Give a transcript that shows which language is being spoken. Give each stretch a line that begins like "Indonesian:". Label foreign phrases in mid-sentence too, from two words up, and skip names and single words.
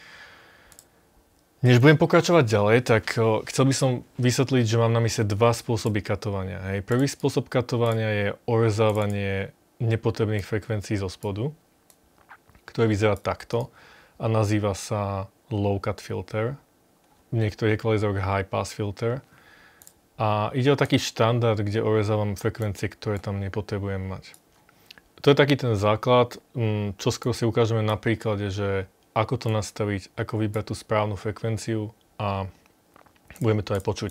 Slovak: Než budem pokračovať ďalej, tak chcel by som vysvetliť, že mám na mysle dva spôsoby katovania. Prvý spôsob katovania je orezávanie nepotrebných frekvencií zo spodu, ktoré vyzerá takto a nazýva sa
English: low cut filter.
Slovak: V niektorých equalizoroch
English: high pass filter.
Slovak: A ide o taký štandard, kde orezávam frekvencie, ktoré tam nepotrebujem mať. To je taký ten základ, čo skoro si ukážeme na príklade, že ako to nastaviť, ako vybrať tú správnu frekvenciu a budeme to aj počuť.